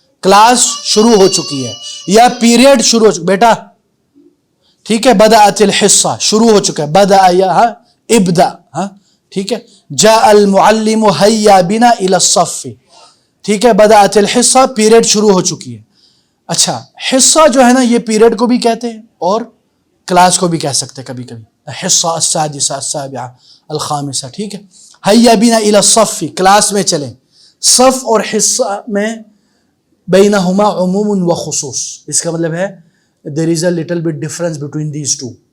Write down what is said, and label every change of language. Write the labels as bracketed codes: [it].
[ur] Class شروع ہو چکی ہے یا پیریڈ شروع ہو چکا بیٹا. ٹھیک ہے. [ar] بدأت الحصہ [ur] شروع ہو چکا ہے. [ar] بدأ یا ابدأ. [ur] ٹھیک ہے. [ar] جاء المعلم هيا بنا الى الصف. [ur] ٹھیک ہے. [ar] بدأت الحصہ [ur] پیریڈ شروع ہو چکی ہے. اچھا، حصہ جو ہے نا یہ پیریڈ کو بھی کہتے ہیں اور کلاس کو بھی کہہ سکتے کبھی کبھی. [ar] حصہ السادسہ، السابعہ، الخامسہ. [ur] ٹھیک ہے. [ar] هيا بنا الى الصف. [ur] کلاس میں چلیں. صف اور حصہ میں [ar] بینہما عموم و خصوص. [ur] اس کا مطلب ہے [en] there is a little bit difference between these two.